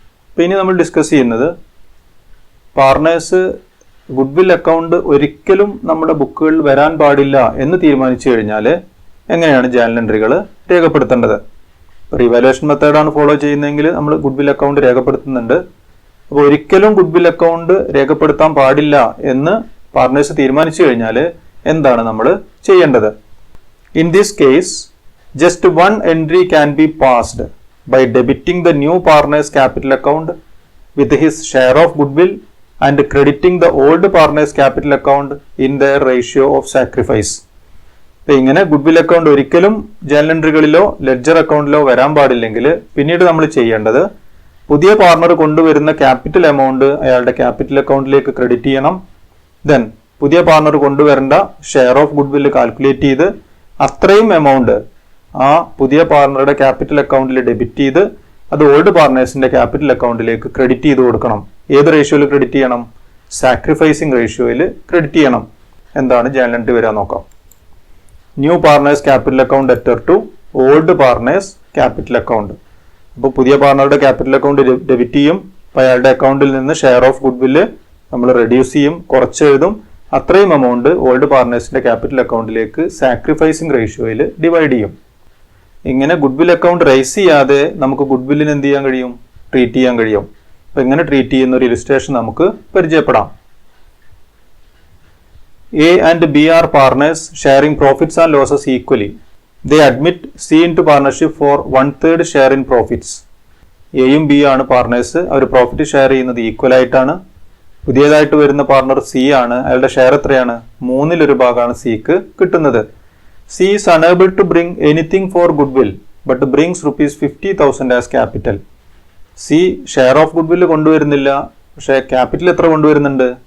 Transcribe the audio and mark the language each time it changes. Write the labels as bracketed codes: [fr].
[ml] അപ്പോൾ ഇനി നമ്മൾ ഡിസ്കസ് ചെയ്യുന്നത് പാർട്ണേഴ്സ് ഗുഡ് വിൽ അക്കൗണ്ട് ഒരിക്കലും നമ്മുടെ ബുക്കുകളിൽ വരാൻ പാടില്ല എന്ന് തീരുമാനിച്ചു കഴിഞ്ഞാൽ എങ്ങനെയാണ് ജേണൽ എൻട്രികൾ രേഖപ്പെടുത്തേണ്ടത്. റിവാലുവേഷൻ മെത്തേഡാണ് ഫോളോ ചെയ്യുന്നതെങ്കിൽ നമ്മൾ ഗുഡ് വിൽ അക്കൗണ്ട് രേഖപ്പെടുത്തുന്നുണ്ട്. അപ്പോൾ ഒരിക്കലും ഗുഡ് വിൽ അക്കൗണ്ട് രേഖപ്പെടുത്താൻ പാടില്ല എന്ന് പാർട്ണേഴ്സ് തീരുമാനിച്ചു കഴിഞ്ഞാൽ എന്താണ് നമ്മൾ ചെയ്യേണ്ടത്? [en] In this case, just one entry can be passed by debiting the new partner's capital account with his share of goodwill and crediting the old partner's capital account in their ratio of sacrifice. [ml] ഇങ്ങനെ good will account ഒരിക്കലും journal എൻട്രികളിലോ ledger അക്കൗണ്ടിലോ വരാൻ പാടില്ലെങ്കിൽ പിന്നീട് നമ്മൾ ചെയ്യേണ്ടത് പുതിയ partner കൊണ്ടുവരുന്ന capital amount അയാളുടെ capital അക്കൗണ്ടിലേക്ക് ക്രെഡിറ്റ് ചെയ്യണം. ദെൻ പുതിയ പാർട്ണർ കൊണ്ടുവരേണ്ട ഷെയർ ഓഫ് ഗുഡ് വില്ല് കാൽക്കുലേറ്റ് ചെയ്ത് അത്രയും എമൗണ്ട് ആ പുതിയ പാർട്ണറുടെ ക്യാപിറ്റൽ അക്കൗണ്ടിൽ ഡെബിറ്റ് ചെയ്ത് അത് ഓൾഡ് പാർട്ണേഴ്സിന്റെ ക്യാപിറ്റൽ അക്കൗണ്ടിലേക്ക് ക്രെഡിറ്റ് ചെയ്ത് കൊടുക്കണം. ഏത് റേഷ്യോയിൽ ക്രെഡിറ്റ് ചെയ്യണം? സാക്രിഫൈസിങ് റേഷ്യോയിൽ ക്രെഡിറ്റ് ചെയ്യണം. എന്താണ് ജേണൽ എൻട്രി വരാൻ നോക്കാം. [en] New partners capital account debtor to old partners capital account. [ml] അപ്പോൾ പുതിയ പാർട്ണറുടെ ക്യാപിറ്റൽ അക്കൗണ്ട് ഡെബിറ്റ് ചെയ്യും. അപ്പോൾ അയാളുടെ അക്കൗണ്ടിൽ നിന്ന് ഷെയർ ഓഫ് ഗുഡ് വില്ല് നമ്മൾ റെഡ്യൂസ് ചെയ്യും, കുറച്ചെഴുതും. അത്രയും എമൗണ്ട് ഓൾഡ് പാർട്ണേഴ്സിന്റെ ക്യാപിറ്റൽ അക്കൗണ്ടിലേക്ക് സാക്രിഫൈസിങ് റേഷ്യോയിൽ ഡിവൈഡ് ചെയ്യും. ഇങ്ങനെ ഗുഡ് വിൽ അക്കൗണ്ട് റൈസ് ചെയ്യാതെ നമുക്ക് ഗുഡ് വില്ലിന് എന്ത് ചെയ്യാൻ കഴിയും? ട്രീറ്റ് ചെയ്യാൻ കഴിയും. അപ്പോൾ ഇങ്ങനെ ട്രീറ്റ് ചെയ്യുന്ന ഒരു ഇലിസ്ട്രേഷൻ നമുക്ക് പരിചയപ്പെടാം. [en] A and B are partners sharing profits and losses equally. They admit C into partnership for 1/3 share in profits. [ml] എയും ബി ആണ് പാർട്ണേഴ്സ്. അവർ പ്രോഫിറ്റ് ഷെയർ ചെയ്യുന്നത് ഈക്വൽ ആയിട്ടാണ്. പുതിയതായിട്ട് വരുന്ന പാർട്ണർ സി ആണ്. അയാളുടെ ഷെയർ എത്രയാണ്? 1/3 സിക്ക് കിട്ടുന്നത്. [en] C is unable to bring anything for goodwill but brings ₹50,000 as capital. [ml] C share of good വില്ല് കൊണ്ടുവരുന്നില്ല, പക്ഷേ ക്യാപിറ്റൽ എത്ര കൊണ്ടുവരുന്നുണ്ട്?